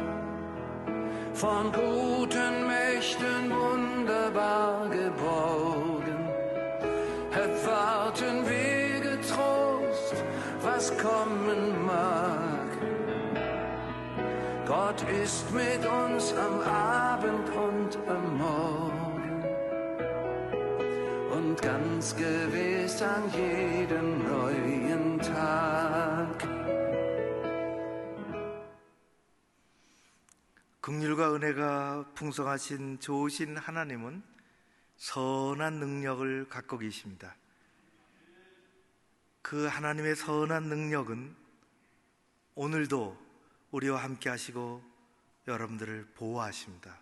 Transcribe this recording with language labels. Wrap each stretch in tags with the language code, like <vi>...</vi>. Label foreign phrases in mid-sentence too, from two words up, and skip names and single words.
<de>Von guten Mächten wunderbar geborgen, erwarten wir getrost, was kommen mag. Gott ist mit uns am Abend und am Morgen und ganz gewiss an jedem neuen Tag.</de> <ko>긍휼과 은혜가 풍성하신 좋으신 하나님은 선한 능력을 갖고 계십니다. 그 하나님의 선한 능력은 오늘도 우리와 함께 하시고 여러분들을 보호하십니다.</ko>